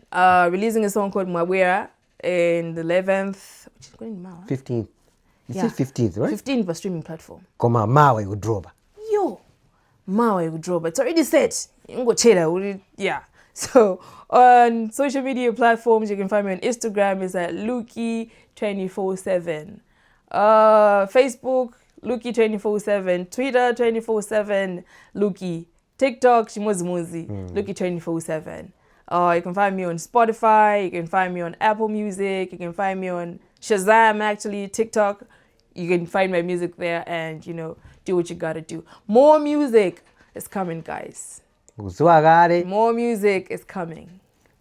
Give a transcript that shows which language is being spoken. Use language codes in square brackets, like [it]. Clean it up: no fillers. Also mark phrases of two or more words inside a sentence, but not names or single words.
[en] Releasing a song called Mwawera in the 11th, which is going to 15th. You said 15th, right? 15th for streaming platform. Koma mawe udroba. Yo, mawe udroba. It's already set. Yeah. So on social media platforms, you can find me on Instagram. It's at Luki 24/7. Facebook, Luki 24/7. Twitter 24/7. Luki. TikTok, Shimozimuzi. Luki 24/7. You can find me on Spotify. You can find me on Apple Music. You can find me on Shazam, actually, TikTok. You can find my music there and, do what you gotta do. More music is coming, guys. More music is coming.